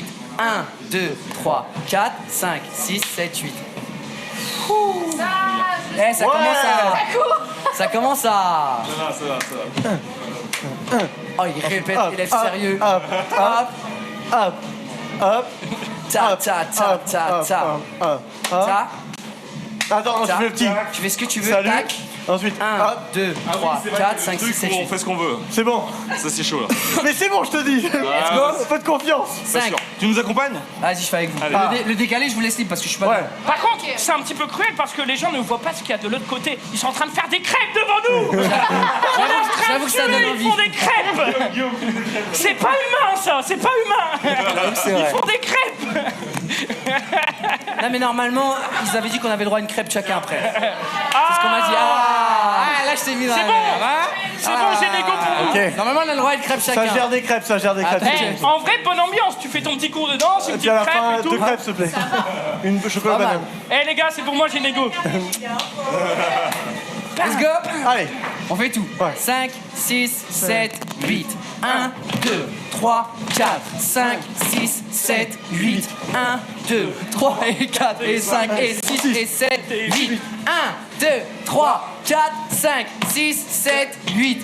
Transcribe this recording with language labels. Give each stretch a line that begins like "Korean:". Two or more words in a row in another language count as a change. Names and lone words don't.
French: 1, 2, 3, 4, 5, 6, 7, 8. Ça, Eh, ça commence à... Ça commence à... Ça va. Oh, il répète, il est sérieux. Hop, Hop, hop, hop, ta, ta, ta, ta, ta. hop. Ta, Attends, je ta. fais le petit. Tu fais ce que tu veux, Salut. tac. Ensuite, 1, hop. 2, 3, 4, 5, 6, 7, On 8. fait ce qu'on veut. C'est bon. Ça, c'est chaud là. Mais c'est bon, je te dis.
English: Let's go.
French: Un peu de confiance. Pas 5. sûr. Tu nous accompagnes? Vas-y, je fais avec vous. Allez. Le décalé, je vous laisse libre parce que je suis pas Ouais. dedans. Par contre, c'est un petit peu cruel parce que les gens ne voient pas ce qu'il y a de l'autre côté. Ils sont en train de faire des crêpes devant nous. On est en train J'avoue de que ça donne tuer, envie. ils font des crêpes. C'est pas humain ça, c'est pas humain. C'est Ils vrai. font des crêpes. Non, mais normalement, ils avaient dit qu'on avait le droit à une crêpe chacun après. C'est ce qu'on m'a dit. Ah, là, je t'ai mis dans C'est la bon. merde, hein. C'est bon, j'ai des go pour vous. Ok. Normalement, on a le droit à une crêpe chacun. Ça gère des crêpes, ça gère des crêpes. Attends. Eh, en vrai, bonne ambiance. Tu fais ton petit cours de danse, une Et puis petite à la crêpe fin, et tout. 2 crêpes, s'il te plaît. Une chocolat Pas mal. banane. Eh les gars, c'est pour moi, j'ai négo.
English: Let's go.
French: Allez. On fait tout. Ouais. 5, 6, 7, 8. 1, 2, 3, 4, 5, 6, 7, 8. 1, 2, 3 et 4 et 5 et 6 et 7, 8. 1, 2, 3, 4, 5, 6, 7, 8.